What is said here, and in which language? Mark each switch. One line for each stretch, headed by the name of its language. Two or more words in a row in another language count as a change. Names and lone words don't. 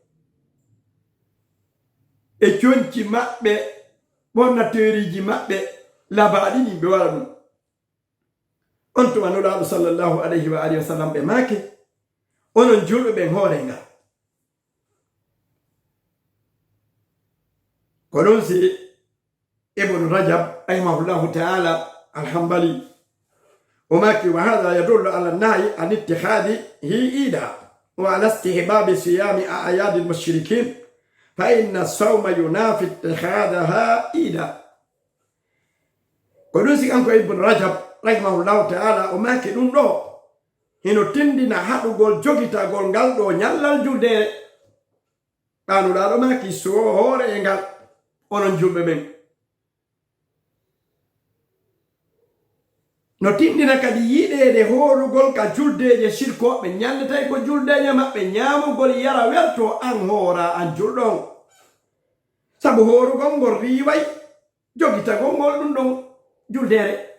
Fula: e conci maɓɓe ɓornateeriji maɓɓe labaɗi ɗi ɓe waɗa ɗum on tuma nulaɗo
Arabic: صلى الله عليه وعلى آله وسلم
Fula: ɓe maake onon julɓe ɓen hoore ngal ko ɗon si
Arabic: ibnu rajab رحمه الله تعالى الحنبلي
Fula: o maaki
Arabic: وهذا يدل على النهي عن اتخاذه عيدا وعلى استحباب صيام أعياد المشركين فإن الصوم ينافي اتخاذها عيدا
Fula: ko ɗum si kanko ibnu rajab
Arabic: رحمه الله تعالى
Fula: o maaki ɗum ɗo hino tindina haɗugol jogitagol ngal ɗo ñallal juldere ɓanuɗaɗo maaki so hoore e ngal onon julɓe ɓen no tindina kadi yiɗede horugol ka juldeje shirkoɓe ñalletay ko juldeje maɓɓe ñamugol yara werto an hoora an julɗon sabu horugol ngol riway jogitagol ngol ɗum ɗon juldere